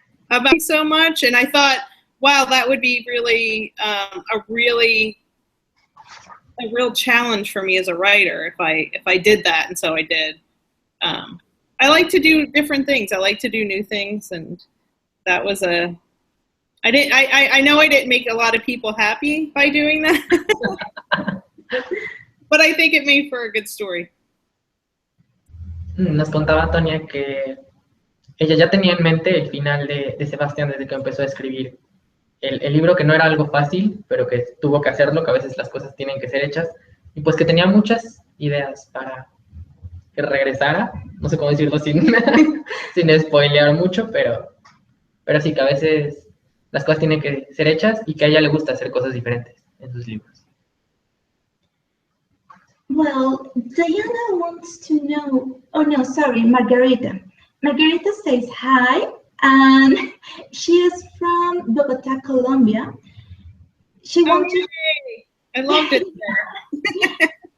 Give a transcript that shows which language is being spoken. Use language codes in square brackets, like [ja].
[en] About so much, and I thought, wow, that would be really a real challenge for me as a writer if I did that, and so I did. I like to do different things. I like to do new things, and that was I know I didn't make a lot of people happy by doing that, but I think it made for a good story. [es] Nos contaba Tonya que ella ya tenía en mente el final de Sebastián desde que empezó a escribir el libro, que no era algo fácil, pero que tuvo que hacerlo, que a veces las cosas tienen que ser hechas, y pues que tenía muchas ideas para que regresara, no sé cómo decirlo sin spoilear mucho, pero sí que a veces las cosas tienen que ser hechas y que a ella le gusta hacer cosas diferentes en sus libros. [en] Well, Diana wants to know, Margarita. Margarita says hi, and she is from Bogota, Colombia. She wants I loved it there.